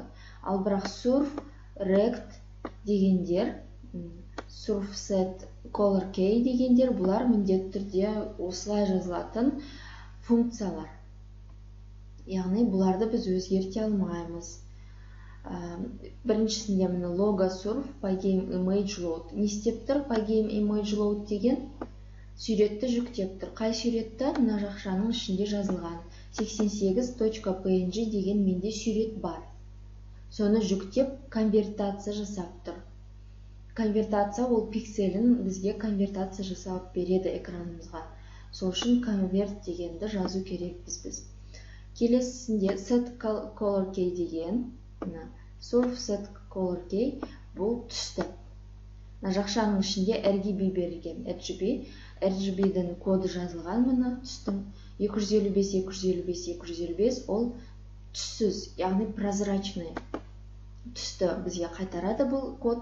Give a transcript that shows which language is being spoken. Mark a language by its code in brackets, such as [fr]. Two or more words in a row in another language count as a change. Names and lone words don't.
[kk] Ал бірақ surf, rect дегендер, surfset, [en] color key [kk] дегендер, бұлар міндетті түрде осылай жазылатын функциялар. Яғни бұларды біз өзгерте алмаймыз. Біріншісінде міне [en] logo surf, pygame image load. [kk] Не істеп тұр? [en] Pygame image load [kk] деген суретті жүктеп тұр. Қай суретті? Мына жақшаның ішінде жазылған 88.png деген менде сурет бар. Соны жүктеп конвертация жасап тұр. Конвертация ол пикселін бізге конвертация жасап береді экранымызға. Сол үшін конверт дегенді жазу керекпіз біз. Келесісінде [en] set color key [kk] деген, [en] surf set color key [kk] бұл түсті. Мына жақшаның ішінде RGB берілген. RGB-дің коды жазылған мына түстің 255 ол түссіз, яғни прозрачный түсті бізге қайтарады бұл код.